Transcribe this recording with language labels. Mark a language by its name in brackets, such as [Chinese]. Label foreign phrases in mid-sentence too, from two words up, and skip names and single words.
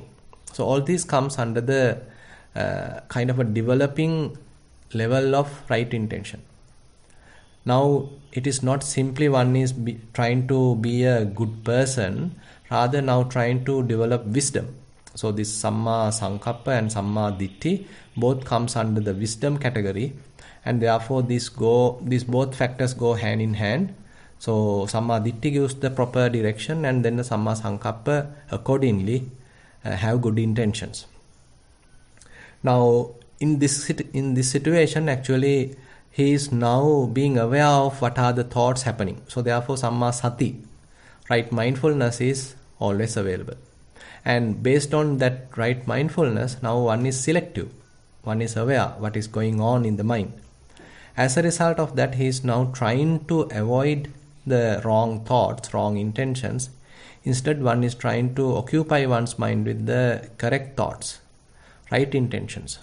[English] So all this comes under the kind of a developing level of right intention. Now it is not simply one is trying to be a good person, rather now trying to develop wisdom. So this [Pali] samma sankappa [English] and [Pali] samma ditthi [English] both comes under the wisdom category, and therefore these both factors go hand in hand. So [Pali] samma ditthi [English] gives the proper direction, and then the [Pali] samma sankappa [English] accordingly have good intentions. Now in this situation actually he is now being aware of what are the thoughts happening. So therefore [Pali] samma sati, [English] right mindfulness, is always available. And based on that right mindfulness, now one is selective, one is aware what is going on in the mind. As a result of that, he is now trying to avoid the wrong thoughts, wrong intentions Instead, one is trying to occupy one's mind with the correct thoughts, right intentions.